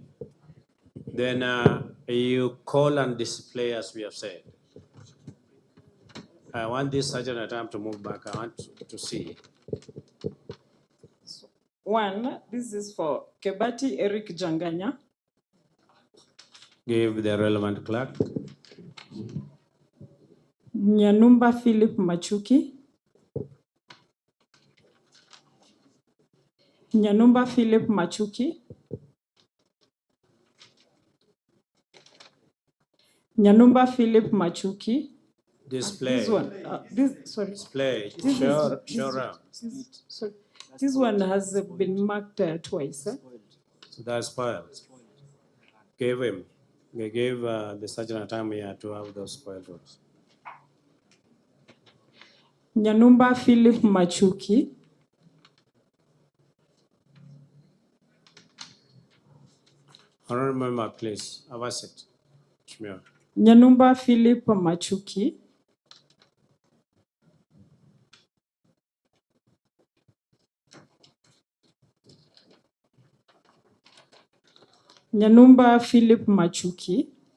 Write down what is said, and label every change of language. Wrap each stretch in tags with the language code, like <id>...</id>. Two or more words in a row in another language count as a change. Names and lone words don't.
<en>Then you call and display as we have said. I want this sergeant at time to move back. I want to see. One, this is for Kebati Eric Janganya. Give the relevant clerk. Nyanumba Philip Machuki. Nyanumba Philip Machuki. Nyanumba Philip Machuki. Display. This one, sorry. Display. Sorry. This one has been marked twice. So that's spoiled. Give him. We gave the sergeant a time here to have those spoiled votes. Nyanumba Philip Machuki. Honorable member, please. Have a seat. Shmir. Nyanumba Philip Machuki. Nyanumba Philip Machuki.</en>